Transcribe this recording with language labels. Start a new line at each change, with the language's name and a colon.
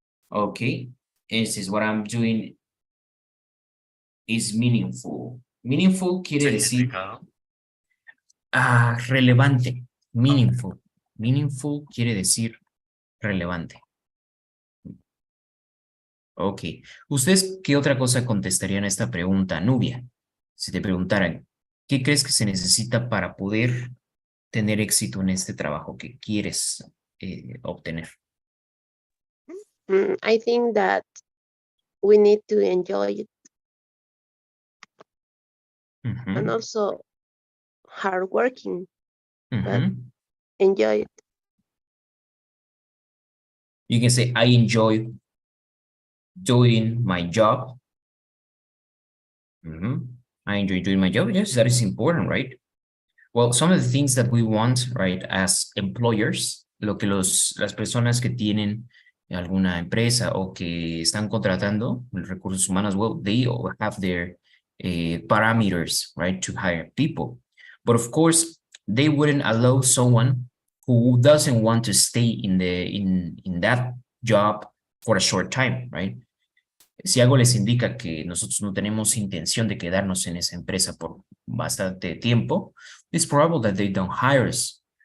English: Okay, this is what I'm doing is meaningful.
Spanish: Meaningful quiere decir Significado. relevante, meaningful. Meaningful quiere decir relevante. Ok. ¿Ustedes qué otra cosa contestarían a esta pregunta, Nubia? Si te preguntaran, ¿qué crees que se necesita para poder tener éxito en este trabajo que quieres obtener?
English: I think that we need to enjoy it Ujú, and also hardworking, but ujú. enjoy it. You can say, I enjoy doing my job. I enjoy doing my job. Yes, that is important, right? Well, some of the things that we want, right, as employers,
Spanish: lo que las personas que tienen alguna empresa o que están contratando recursos humanos,
English: well, they all have their parameters, right, to hire people. But of course, they wouldn't allow someone who doesn't want to stay in that job for a short time, right?
Spanish: Si algo les indica que nosotros no tenemos intención de quedarnos en esa empresa por bastante tiempo,
English: it's probable that they don't hire us.